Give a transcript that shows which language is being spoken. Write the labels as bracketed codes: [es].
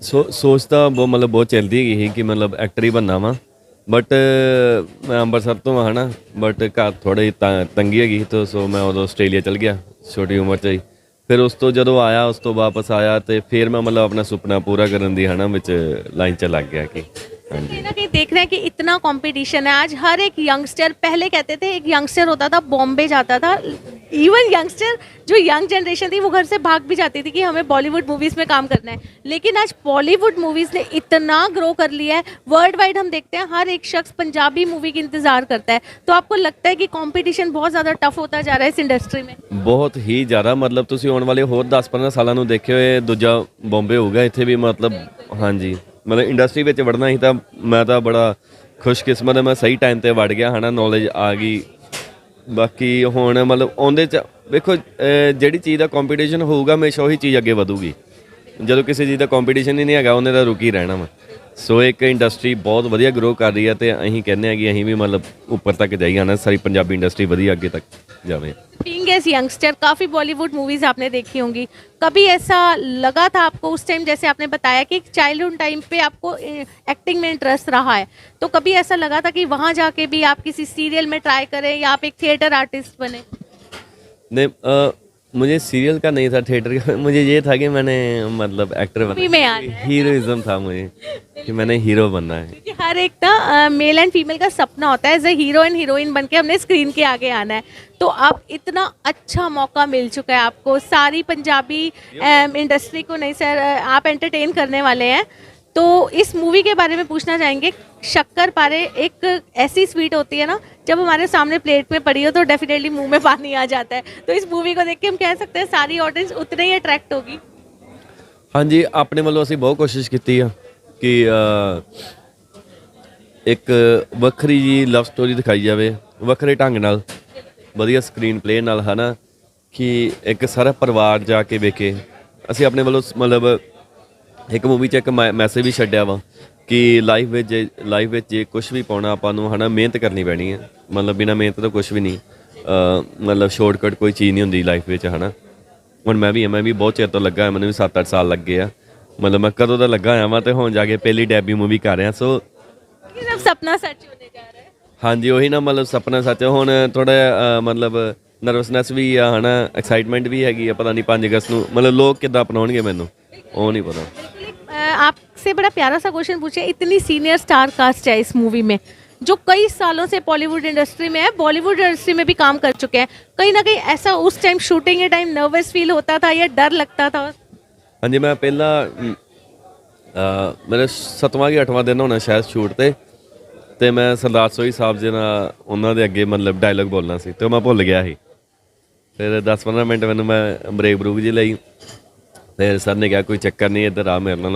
[pa] ਸੋਚ ਤਾਂ ਬਹੁਤ ਮਤਲਬ ਬਹੁਤ ਚੱਲਦੀ ਹੈਗੀ ਸੀ ਕਿ ਮਤਲਬ ਐਕਟਰ ਹੀ ਬਣਨਾ ਵਾ ਬਟ ਮੈਂ ਅੰਮ੍ਰਿਤਸਰ ਤੋਂ ਹਾਂ ਨਾ ਬਟ ਘਰ ਥੋੜ੍ਹੀ ਤੰਗੀ ਹੈਗੀ ਤਾਂ ਸੋ ਮੈਂ ਉਦੋਂ ਆਸਟ੍ਰੇਲੀਆ ਚਲ ਗਿਆ ਛੋਟੀ ਉਮਰ 'ਚ ਹੀ ਫਿਰ ਉਸ ਤੋਂ ਜਦੋਂ ਆਇਆ ਉਸ ਤੋਂ ਵਾਪਸ ਆਇਆ ਤੇ ਫਿਰ ਮੈਂ ਮਤਲਬ ਆਪਣਾ ਸੁਪਨਾ ਪੂਰਾ ਕਰਨ ਦੀ ਹੈ ਨਾ ਵਿੱਚ ਲਾਈਨ 'ਚ ਲੱਗ ਗਿਆ [hi] कि हाँ जी कहीं ना कहीं देख रहे हैं कि इतना कंपटीशन है आज। हर एक यंगस्टर, पहले कहते थे एक यंगस्टर होता था बॉम्बे जाता था, इवन यंगस्टर जो यंग जनरेशन थी वो घर से भाग भी जाती थी कि हमें बॉलीवुड मूवीज़ में काम करना है। लेकिन आज बॉलीवुड मूवीज़ ने इतना ग्रो कर लिया है, वर्ल्ड वाइड हम देखते हैं हर एक शख्स पंजाबी मूवी की इंतज़ार करता है। तो आपको लगता है कि कंपटीशन बहुत ज़्यादा टफ होता जा रहा है इस इंडस्ट्री में? [pa] ਬਹੁਤ ਹੀ ਜ਼ਿਆਦਾ ਮਤਲਬ ਤੁਸੀਂ ਆਉਣ ਵਾਲੇ ਹੋਰ 10-15 ਸਾਲਾਂ ਨੂੰ ਦੇਖਿਓ ਇਹ ਦੂਜਾ ਬੰਬੇ ਹੋਊਗਾ ਇੱਥੇ ਵੀ ਮਤਲਬ ਹਾਂਜੀ ਮਤਲਬ ਇੰਡਸਟਰੀ ਵਿੱਚ ਵੜਨਾ ਹੀ ਤਾਂ ਮੈਂ ਤਾਂ ਬੜਾ ਖੁਸ਼ਕਿਸਮਤ ਹਾਂ ਮੈਂ ਸਹੀ ਟਾਈਮ ਤੇ ਵੜ ਗਿਆ ਹੈ ਨਾ ਨੌਲੇਜ ਆ ਗਈ ਬਾਕੀ ਹੁਣ ਮਤਲਬ ਆਉਂਦੇ ਚ ਵੇਖੋ ਜਿਹੜੀ ਚੀਜ਼ ਦਾ ਕੰਪੀਟੀਸ਼ਨ ਹੋਊਗਾ ਹਮੇਸ਼ਾ ਉਹੀ ਚੀਜ਼ ਅੱਗੇ ਵਧੂਗੀ ਜਦੋਂ ਕਿਸੇ ਚੀਜ਼ ਦਾ ਕੰਪੀਟੀਸ਼ਨ ਹੀ ਨਹੀਂ ਹੈਗਾ ਉਹਨੇ ਤਾਂ ਰੁਕੀ ਰਹਿਣਾ ਵਾ ਸੋ ਇੱਕ ਇੰਡਸਟਰੀ ਬਹੁਤ ਵਧੀਆ ਗਰੋ ਕਰ ਰਹੀ ਹੈ ਤੇ ਅਸੀਂ ਕਹਿੰਦੇ ਹਾਂ ਕਿ ਅਸੀਂ ਵੀ ਮਤਲਬ ਉੱਪਰ ਤੱਕ ਜਾਈਏ ਨਾ ਸਾਰੀ ਪੰਜਾਬੀ ਇੰਡਸਟਰੀ ਵਧੀਆ ਅੱਗੇ ਤੱਕ ਜਾਵੇ। [hi] बीइंग एज यंगस्टर काफ़ी बॉलीवुड मूवीज़ आपने देखी होंगी, कभी ऐसा लगा था आपको उस टाइम, जैसे आपने बताया कि चाइल्डहुड टाइम पे आपको एक्टिंग में इंटरेस्ट रहा है, तो कभी ऐसा लगा था कि वहाँ जाके भी आप किसी सीरियल में ट्राई करें या आप एक थिएटर आर्टिस्ट बने? ने मुझे सीरियल का नहीं था, थिएटर का। मुझे ये था कि मैंने मतलब एक्टर मूवी में बनना, आना है। हीरोइज्म था मुझे कि मैंने हीरो बनना है। कि हर एक ना मेल एंड फीमेल का सपना होता है as a hero and heroine बन के हमने स्क्रीन के आगे आना है। तो अब इतना अच्छा मौका मिल चुका है आपको, सारी पंजाबी इंडस्ट्री को, नहीं सर, आप एंटरटेन करने वाले हैं। तो इस मूवी के बारे में पूछना चाहेंगे। शक्कर पारे एक ऐसी स्वीट होती है ना, जब हमारे सामने प्लेट में पड़ी हो तो डेफिनेटली मुंह में पानी आ जाता है। तो इस मूवी को देख के हम कह सकते हैं सारी ऑडियंस उतने ही अट्रैक्ट होगी। हाँ जी, [pa] ਆਪਣੇ ਵੱਲੋਂ ਅਸੀਂ ਬਹੁਤ ਕੋਸ਼ਿਸ਼ ਕੀਤੀ ਆ ਕਿ ਇੱਕ ਵੱਖਰੀ ਜੀ ਲਵ ਸਟੋਰੀ ਦਿਖਾਈ ਜਾਵੇ, ਵੱਖਰੇ ਢੰਗ ਨਾਲ, ਵਧੀਆ ਸਕਰੀਨ ਪਲੇ ਨਾਲ, ਹਨਾ, ਕਿ ਇੱਕ ਸਾਰਾ ਪਰਿਵਾਰ ਜਾ ਕੇ ਵੇਖੇ। ਅਸੀਂ ਆਪਣੇ ਵੱਲੋਂ ਮਤਲਬ ਇੱਕ ਮੂਵੀ 'ਚ ਇੱਕ ਮੈਸੇਜ ਵੀ ਛੱਡਿਆ ਵਾ ਕਿ ਲਾਈਫ ਵਿੱਚ ਜੇ ਕੁਝ ਵੀ ਪਾਉਣਾ ਆਪਾਂ ਨੂੰ, ਹਨਾ, ਮਿਹਨਤ ਕਰਨੀ ਪੈਣੀ ਹੈ। ਮਤਲਬ ਬਿਨਾਂ ਮਿਹਨਤ ਤੋਂ ਕੁਝ ਵੀ ਨਹੀਂ, ਮਤਲਬ ਸ਼ਾਰਟਕਟ ਕੋਈ ਚੀਜ਼ ਨਹੀਂ ਹੁੰਦੀ ਲਾਈਫ ਵਿੱਚ, ਹਨਾ। ਹੁਣ ਮੈਂ ਵੀ ਬਹੁਤ ਚਿਰ ਤੋਂ ਲੱਗਾ, ਮੈਨੂੰ ਵੀ 7-8 ਸਾਲ ਲੱਗੇ ਆ। ਮਤਲਬ ਮੈਂ ਕਦੋਂ ਦਾ ਲੱਗਾ ਹੋਇਆ ਵਾਂ ਤੇ ਹੁਣ ਜਾ ਕੇ ਪਹਿਲੀ ਡੈਬਿਊ ਮੂਵੀ ਕਰ ਰਿਹਾ। ਸੋ [hi] कि सब सपना सच होने जा रहा है। [pa] ਹਾਂਜੀ, ਉਹੀ ਨਾ, ਮਤਲਬ ਸੁਪਨਾ ਸੱਚ। ਹੁਣ ਥੋੜਾ ਮਤਲਬ ਨਰਵਸਨੈਸ ਵੀ ਆ, ਹਨਾ, ਐਕਸਾਈਟਮੈਂਟ ਵੀ ਹੈਗੀ ਆ। ਪਤਾ ਨਹੀਂ 5 ਅਗਸਤ ਨੂੰ ਮਤਲਬ ਲੋਕ ਕਿੱਦਾਂ ਅਪਣਾਉਣਗੇ ਮੈਨੂੰ, ਉਹ ਨਹੀਂ ਪਤਾ। [hi] आपसे बड़ा प्यारा सा क्वेश्चन पूछे, इतनी सीनियर स्टार कास्ट है इस मूवी में जो कई सालों से बॉलीवुड इंडस्ट्री में है, बॉलीवुड इंडस्ट्री में भी काम कर चुके हैं, कहीं ना कहीं ऐसा उस टाइम शूटिंग के टाइम नर्वस फील होता था या डर लगता था? [pa] ਹਾਂਜੀ, ਮੈਂ ਪਹਿਲਾਂ ਮੇਰੇ 7ਵਾਂ ਕਿ 8ਵਾਂ ਦਿਨ ਹੋਣਾ ਸ਼ਾਇਦ ਸ਼ੂਟ ਤੇ ਮੈਂ ਸਰਦਾਰ ਸੋਈ ਸਾਹਿਬ ਜੀ ਨਾਲ ਉਹਨਾਂ ਦੇ ਅੱਗੇ ਮਤਲਬ ਡਾਇਲੋਗ ਬੋਲਣਾ ਸੀ ਤੇ ਮੈਂ ਭੁੱਲ ਗਿਆ ਸੀ। ਫਿਰ 10-15 ਮਿੰਟ ਮੈਨੂੰ ਮੈਂ ਬਰੇਕ ਜੀ ਲਈ। ਫਿਰ ਸਰ ਨੇ ਕਿਹਾ ਕੋਈ ਚੱਕਰ ਨਹੀਂ, ਇੱਧਰ ਆ ਮੇਰੇ ਨਾਲ।